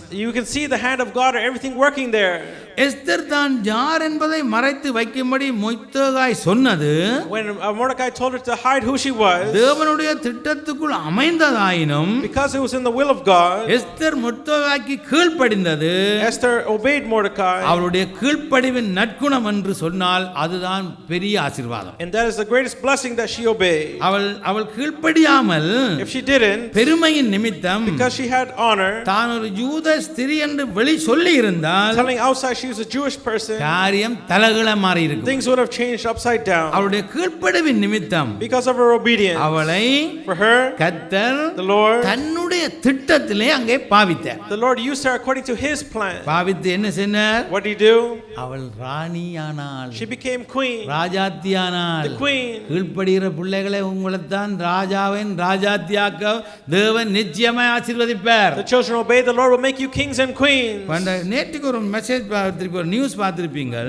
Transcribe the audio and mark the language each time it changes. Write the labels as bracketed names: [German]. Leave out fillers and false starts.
[English] You can see the hand of God or everything working there. [Tamil] Esther தான் யார் என்பதை மறைத்து வைக்கும்படி மொர்தெகாய் சொன்னது, [English] When Mordecai told her to hide who she was, [Tamil] தேவனுடைய திட்டத்துக்குள் அமைந்ததாயினும் [English] because it was in the will of God, [Tamil] Esther மொர்தெகாய்க்கு கீழ்ப்படிந்தது. [English] Esther obeyed Mordecai, [Tamil] அவருடைய கீழ்ப்படிவின் நற்குணம் என்று சொன்னால் அதுதான் பெரிய ஆசீர்வாதம். [English] and that is the greatest blessing that she obeyed. [Tamil] அவள் கீழ்ப்படியாமல் [English] If she didn't, [Tamil] பெருமையின் நிமித்தம் [English] because she had honor, [Tamil] தான் ஒரு யூத ஸ்திரீ என்று வெளி சொல்லி இருந்தால் [English] telling outside she was a Jewish person, [Tamil] காரியம் தலகீழ மாறி இருக்கும். [English] things would have changed upside down. [Tamil] அவளுடைய கீழ்ப்படிவின் நிமித்தம் [English] Because of her obedience, [Tamil] அவளை [English] for her, [Tamil] கர்த்தர் [English] the Lord, [Tamil] தன்னுடைய திட்டத்திலே அங்கே பாவித்தார். [English] the Lord used her according to His plan. [Tamil] பாவித்து என்ன செய்தார்? [English] What did He do? [Tamil] அவள் ராணியானாள், [English] She became queen, [Tamil] ராஜாத்தியானாள். [English] the queen. [Tamil] கீழ்ப்படுகிற பிள்ளைகளை உங்களைத்தான் ராஜாவின் ராஜாத்தியாக்க தேவன் நிச்சயமாய் ஆசீர்வதிப்பார். [English] The children obey the Lord will make you kings and queens. [Tamil] நேற்றுக்கு ஒரு மெசேஜ் பார்த்திருப்பீங்க, ஒரு நியூஸ் பார்த்திருப்பீங்க.